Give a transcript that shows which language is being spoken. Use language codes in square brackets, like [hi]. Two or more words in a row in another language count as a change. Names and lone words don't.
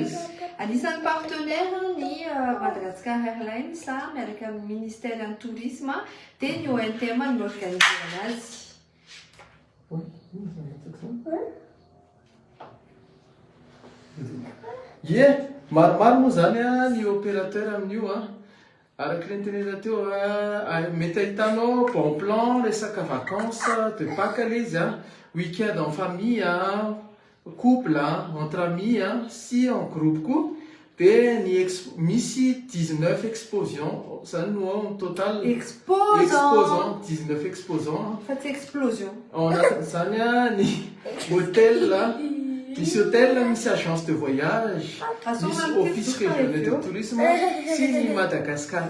[mg] Anisan'ny partenaire ny Madagascar Airlines miaraka amin'ny [fr] ministère du tourisme [mg] dia ny ONTM no organise anazy. Maromaro moa zany ny opérateur amin'io araky le nitenena teo mety ahitanao [fr] bon plan [mg] resaka [fr] vacances de Pâques [mg] le izy [fr] week-end en famille couple entre amis [mg] sy [fr] en groupe [mg] koa dia misy 19 expositions zany no [fr] en total exposants 19 exposants [mg] fa tsy explosion anatin'izany ny hôtel misy hôtel misy [fr] agence de voyage [mg] misy [fr] office régional de tourisme [mg] sy ny Madagascar